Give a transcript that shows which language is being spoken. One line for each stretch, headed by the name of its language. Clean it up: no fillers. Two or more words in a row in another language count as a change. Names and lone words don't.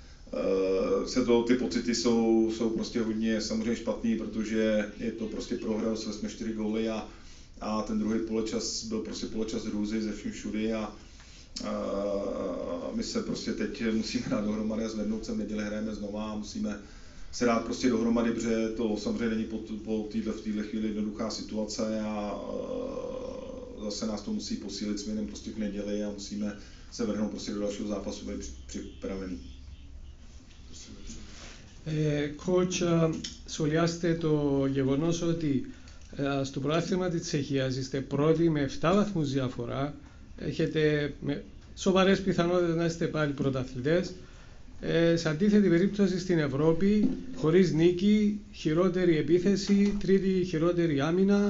Czech: ty pocity jsou prostě hodně samozřejmě špatný, protože je to prostě prohra, jsme 4 góly a ten druhý poločas byl prostě poločas hrůzy ze vším všudy a my se prostě teď musíme dát dohromady a zvednout se v neděli hrajeme znova a musíme se dát prostě dohromady, protože to samozřejmě není v této chvíli jednoduchá situace a zase nás to musí posílit směrem prostě k neděli a musíme se vrhnout prostě do dalšího zápasu, být připravený.
Greek: Coach, σχολιάστε το γεγονός ότι στο πρωτάθλημα της Τσεχίας είστε πρώτοι με 7 βαθμούς διαφορά, έχετε σοβαρές πιθανότητες να είστε πάλι πρωταθλητές. Σε αντίθετη περίπτωση στην Ευρώπη, χωρίς νίκη, χειρότερη επίθεση, τρίτη χειρότερη άμυνα.